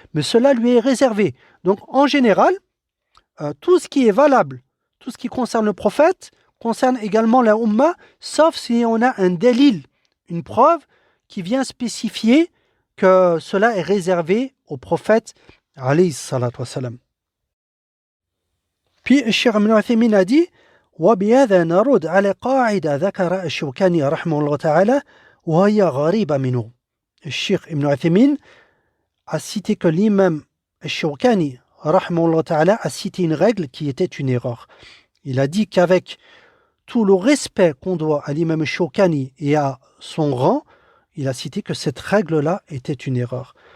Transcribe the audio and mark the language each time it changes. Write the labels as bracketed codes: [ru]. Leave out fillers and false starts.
[fr] Mais cela lui est réservé. Donc en général, tout ce qui est valable, tout ce qui concerne le prophète, concerne également la Ummah, sauf si on a un dalil, une preuve qui vient spécifier que cela est réservé au prophète alayhi salatu wassalam. Puis le Cheikh Ibn Uthaymin a dit [ar] وبهذا نرد على قاعدة ذكر الشوكاني رحمه الله تعالى وهي غريبة منه. [fr] Le Cheikh Ibn Uthaymin a cité que l'imam Shawkani رحمه الله تعالى a cité une règle qui était une erreur. Il a dit qu'avec tout le respect qu'on doit à l'imam Shawkani et à son rang, il a cité que cette règle-là était une erreur.